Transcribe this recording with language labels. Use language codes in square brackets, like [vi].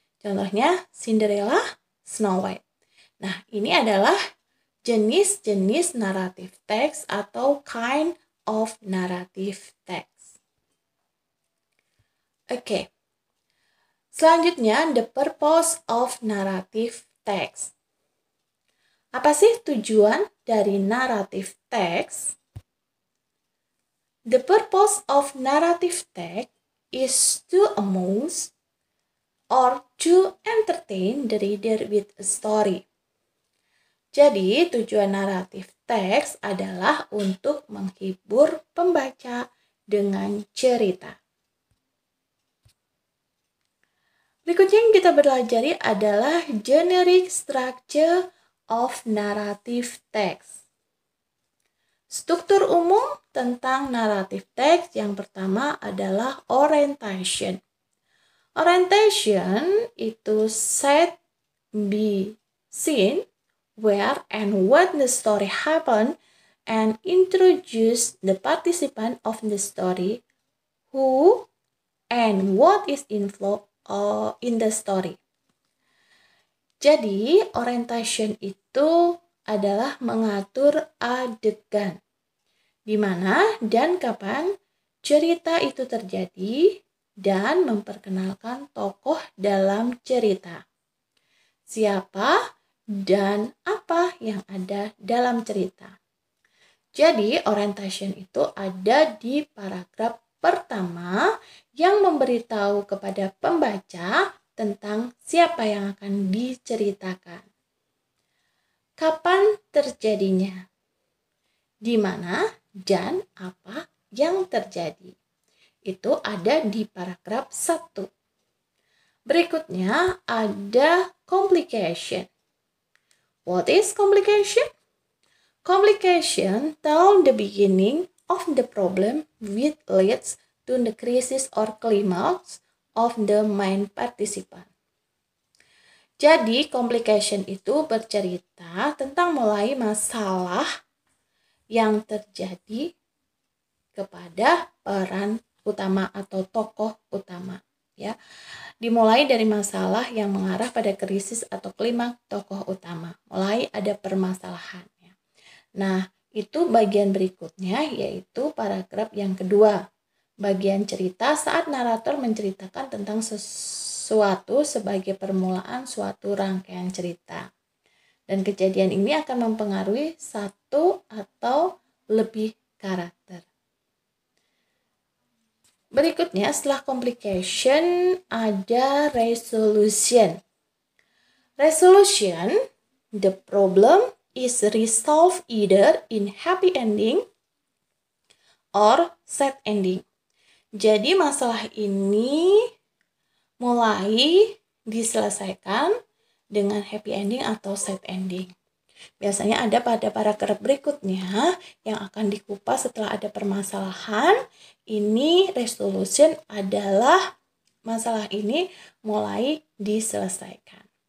[id] Contohnya Cinderella, Snow White. Nah, ini adalah jenis-jenis naratif teks atau [en] kind of narrative text. [id] Oke. Selanjutnya, [en] the purpose of narrative text. [id] Apa sih tujuan dari narrative text? [en] The purpose of narrative text is to amuse or to entertain the reader with a story. [id] Jadi, tujuan naratif teks adalah untuk menghibur pembaca dengan cerita. Berikutnya yang kita pelajari adalah [en] generic structure of narrative text. [id] Struktur umum tentang narrative text yang pertama adalah orientation. [en] Orientation itu set, be, scene, where and when the story happened, and introduce the participant of the story, who and what is involved in the story. [id] Jadi, orientation itu adalah mengatur adegan, di mana dan kapan cerita itu terjadi, dan memperkenalkan tokoh dalam cerita. Siapa dan apa yang ada dalam cerita. Jadi, orientation itu ada di paragraf pertama yang memberitahu kepada pembaca tentang siapa yang akan diceritakan. Kapan terjadinya? Di mana dan apa yang terjadi. Itu ada di paragraf 1. Berikutnya ada complication. [en] What is complication? Complication tell the beginning of the problem which leads to the crisis or climax of the main participant. [id] Jadi, complication itu bercerita tentang mulai masalah yang terjadi kepada peran utama atau tokoh utama, ya. Dimulai dari masalah yang mengarah pada krisis atau klimaks tokoh utama. Mulai ada permasalahannya. Nah, itu bagian berikutnya yaitu paragraf yang kedua. Bagian cerita saat narator menceritakan tentang sesuatu sebagai permulaan suatu rangkaian cerita. Dan kejadian ini akan mempengaruhi satu atau lebih karakter. Berikutnya setelah complication ada resolution. [en] Resolution, the problem is resolved either in happy ending or sad ending. [id] Jadi masalah ini mulai diselesaikan dengan [en] happy ending [id] atau [en] sad ending. [id] Biasanya ada pada paragraf berikutnya yang akan dikupas setelah ada permasalahan. Ini resolution adalah masalah ini mulai diselesaikan.